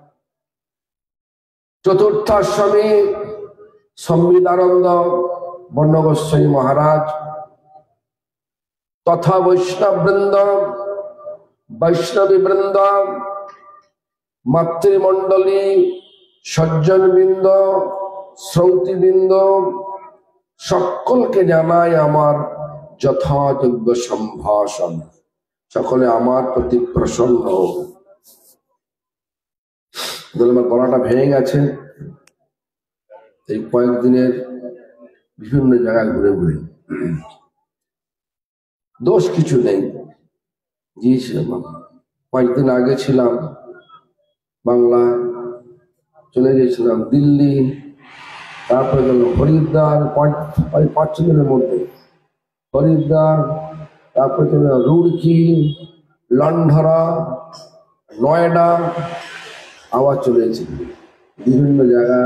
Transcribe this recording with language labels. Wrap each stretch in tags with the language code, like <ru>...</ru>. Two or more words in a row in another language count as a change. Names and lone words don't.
<bn>চতুর্থাশ্রমী সংবিদানন্দ বন্ন গোস্বামী মহারাজ তথা বৈষ্ণব বৃন্দ, বৈষ্ণবী বৃন্দ, মাতৃমণ্ডলী, সজ্জন বৃন্দ, শ্রৌতী বৃন্দ সকল কে জানাই আমার যথাযোগ্য সম্ভাষণ। সকলে আমার প্রতি প্রসন্ন হোন। गलाटा भेঙে গেছে এই কয়েকদিনের বিভিন্ন জায়গায় ঘুরে ঘুরে। দোষ কিছু নেই। কয়েকদিন আগে ছিলাম বাংলা, চলে গেছিলাম দিল্লি, তারপরে গেল হরিদ্বার, 5 দিনের মধ্যে হরিদ্বার, তারপরে চলে রুড়কি, লন্ডরা, নয়ডা, আবার চলে এসেছি বিভিন্ন জায়গায়।</bn>